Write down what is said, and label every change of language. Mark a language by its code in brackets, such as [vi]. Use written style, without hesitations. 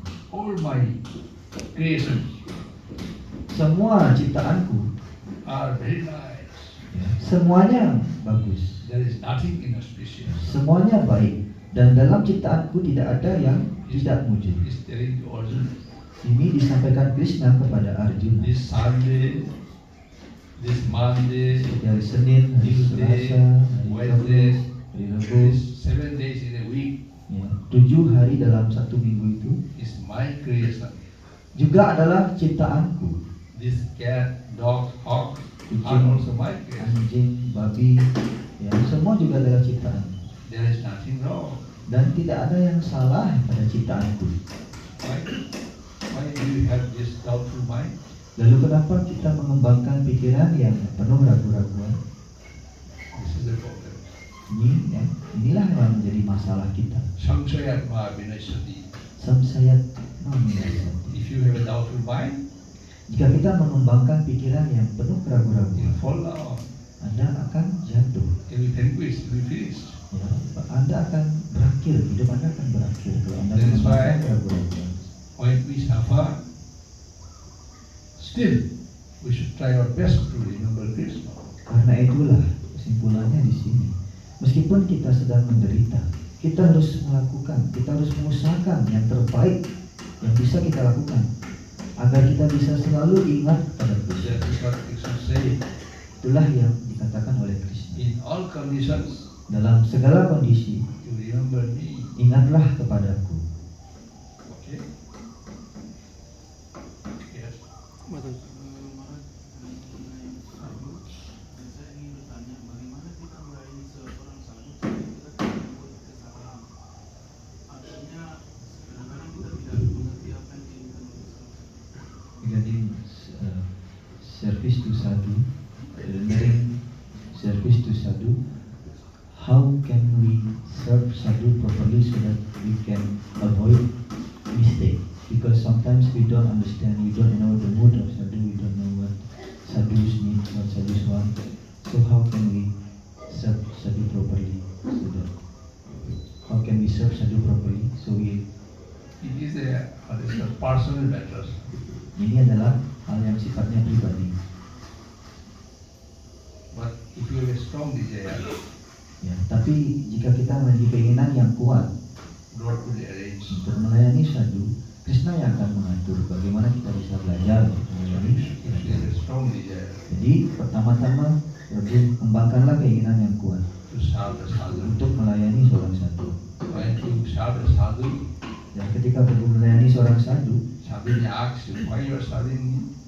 [en] all my creations [id] semua ciptaanku, [en] are very nice. [id] semuanya bagus, [en] There is nothing inauspicious. [id] semuanya baik, dan dalam ciptaanku tidak ada yang tidak mujur. [en] He's telling to Arjuna, [id] Ini disampaikan Krishna kepada Arjuna. [en] this Sunday, this Monday, [id] Seperti hari Senin, hari [en] Tuesday, [id] Selasa, hari [en] Wednesday, [id] Kamis, hari Rabu, [en] this 7 days in a week [id] ya, 7 hari dalam satu minggu itu [en] is my creation. [id] juga adalah ciptaanku. [en] This cat, dog, hawk, are [id] kucing, [en] also my creation. [id] anjing, babi, ya semua juga adalah ciptaan. [en] There is nothing wrong. [id] Dan tidak ada yang salah pada ciptaanku. [en] Why? Why do you have this doubtful mind? [id] Lalu kenapa kita mengembangkan pikiran yang penuh ragu-raguan? [en] This is the problem. [id] Inilah yang menjadi masalah kita. [sa] Samshayatma vinasati. Samsayat nominasati. [en] If you have a doubtful mind, [id] Jika kita mengembangkan pikiran yang penuh [en] you [id] keraguan-raguan, [en] fall down. [id] Anda akan jatuh. [en] You will vanquish, you will finish. [id] Ya, Anda akan berakhir, hidup Anda akan berakhir kalau Anda [en] That is [id] mengembangkan [en] why- [id] keraguan-raguan. [en] When we suffer, still we should try our best to remember Krishna. [id] Karena itulah kesimpulannya di sini. Meskipun kita sedang menderita, kita harus melakukan, kita harus mengusahakan yang terbaik yang bisa kita lakukan agar kita bisa selalu ingat pada Krishna. [en] That is what Krishna said. [id] Itulah yang dikatakan oleh Krishna. [en] In all conditions, [id] Dalam segala kondisi, [en] you remember me. [id] ingatlah kepadaku. [en] Okay? Yes. [id] Marat mengenai sadhu, dan saya ingin bertanya bagaimana kita melayani seorang sadhu supaya kita tidak membuat kesalahan. Artinya kadang-kadang kita tidak mengerti apa yang diinginkan oleh seorang sadhu. [en] Regarding service to sadhu, rendering service to sadhu, how can we serve sadhu properly so that we can avoid mistake? Because sometimes we don't understand, we don't know the mood of sadhu, we don't know what sadhus need, what sadhus want. So how can we serve sadhu properly? So that how can we serve sadhu properly? So It is a personal matter. [id] ini adalah hal yang sifatnya pribadi. [en] But if you have a strong desire, [id] Ya, tapi jika kita memiliki keinginan yang kuat [en] Lord will arrange. [id] untuk melayani sadhu, Krishna yang akan mengatur bagaimana kita bisa belajar untuk melayani. [en] If you have a strong desire [id] Jadi pertama-tama Prabhu kembangkanlah keinginan yang kuat [en] to serve the sadhu, [id] untuk melayani seorang sadhu. [en] when you serve the sadhu, [id] Dan ketika Prabhu melayani seorang sadhu, [en] sadhu may ask you, why you are serving me?